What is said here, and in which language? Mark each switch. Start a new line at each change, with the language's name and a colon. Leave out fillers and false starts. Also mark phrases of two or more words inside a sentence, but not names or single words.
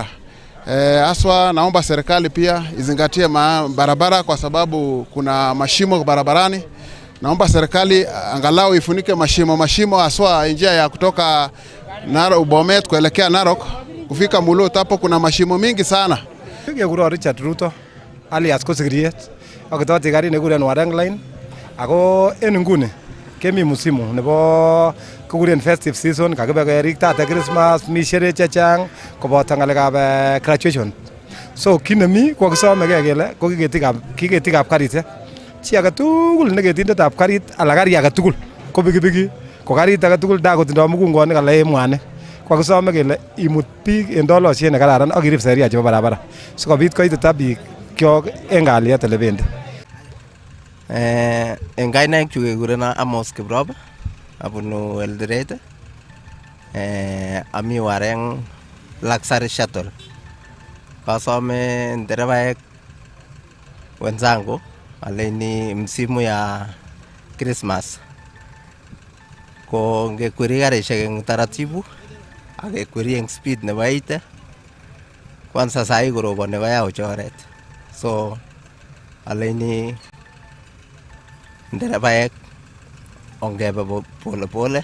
Swahili: Aswa naomba serikali pia izingatie barabara kwa sababu kuna mashimo barabarani. Naomba serikali angalau ifunike mashimo aswa njia ya kutoka Bomet kuelekea Narok kufika Mulot, hapo kuna mashimo mingi sana.
Kalenjin: Kekuro Richard Ruto alias ko sikiriet akototi gari nekuren Wareng Line ako en nguni kemi musimu nebo kukuren
English: festive season
Kalenjin: kakibe keriktate Christmas mi sherehe chechang koboto ngalekab graduation. So kinemi ko kisomege kele ko kiketikab karit chi age tugul neketindetab karit ala gari age tugul ko pikipiki ko karit age tugul da kotindo mugungonik ala emwanik ko kisome kele imut biik en dolosiet nekararan ak irib sheria chebo barabara sikobit koitita biik kyok en kalyet ole bendi. En kainaik chu kekurena Amos Kiprop abunu Eldoret, ami Wareng Luxury Shuttle. Kasome nderebaek wenzangu alaini
Swahili: msimu ya Christmas
Kalenjin: ko ngekweri karishek eng taratibu ak kekweri eng speed nebo 80 kwanza sai koroboni koyau choret. So alaini nderebaek ongebe pole